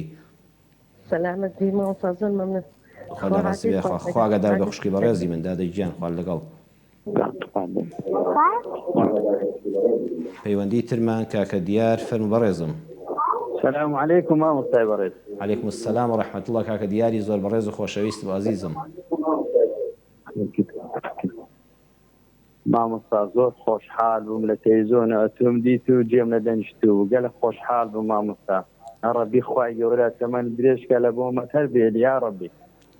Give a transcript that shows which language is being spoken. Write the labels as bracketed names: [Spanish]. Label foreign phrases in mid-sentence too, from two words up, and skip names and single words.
[Central Kurdish] سەلامەتی مامۆستا زۆر مەمنون خوا لە ڕاستی بێ خوا ئاگادار بە خوشکی بەڕێزی من دادەگیان خوا لەگەڵ پەیوەندی ترمان کاکە دیار فەرموو بەڕێزم [Arabic] السلام عليكم [Central Kurdish] مامۆستای بەڕێز [Arabic] عليكم السلام ورحمة الله [Central Kurdish] کاکە دیاری زۆر بەڕێز و خۆشەویست و عەزیزم مامۆستا زۆر خۆشحاڵ بووم لە تەلەڤیزیۆنەوە تۆم دیت و جێم نەدەنیشت و گەلە خۆشحاڵ بووم مامۆستا ڕەبی خوای گەورە تەمەن درێژکە لە بۆمە هەر بێت یا ڕەبی